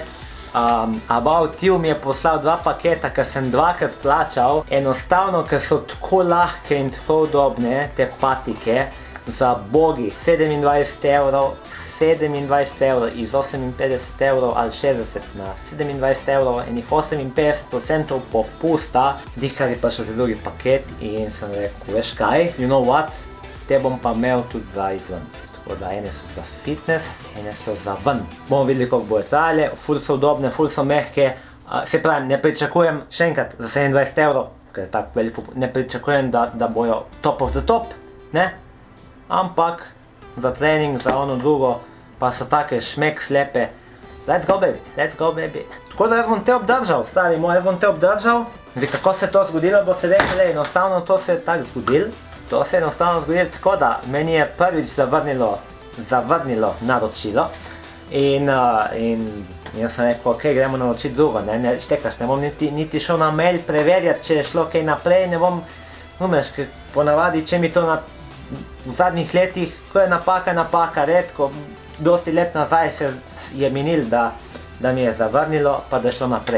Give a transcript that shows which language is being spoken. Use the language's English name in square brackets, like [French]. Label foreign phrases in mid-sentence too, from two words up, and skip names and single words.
[Slovenian] About You mi je poslal 2 paketa, ker sem 2krat plačal, enostavno, ker so tako lahke in tako udobne, te patike, za bogi 27 € iz 58 € ali 60 na 27 €, enih 58% popusta, dihar je pa še za drugi paket in sem rekel, veš kaj, [English] you know what, [Slovenian] te bom pa imel tudi za izven. Tako da ene so za fitness, ene so za ven. Bomo videli, koliko bojo trajale, ful so udobne, ful so mehke, se pravim, ne pričakujem še enkrat za 27 €, ker je tako veliko, ne pričakujem, da bojo [English] top of the top, [Slovenian] ne? Ampak za trening, za ono drugo, pa so take šmek slepe. [English] Let's go baby. [Slovenian] Tako da jaz bom te obdržal, stari moj, jaz bom te obdržal. Zdaj, kako se to zgodilo, bo se rekli, enostavno to se je tako zgodilo. To se je enostavno zgodilo tako, da meni je prvič zavrnilo naročilo. In jaz sem rekel, ok, gremo naročiti drugo, ne štekaš, ne bom niti šel na mail preverjati, če je šlo kaj naprej, ne bom, numeš, ker ponavadi, če mi to v zadnjih letih, ko je napaka, redko, dosti let nazaj se je minil, da mi je zavrnilo, pa da je šlo naprej.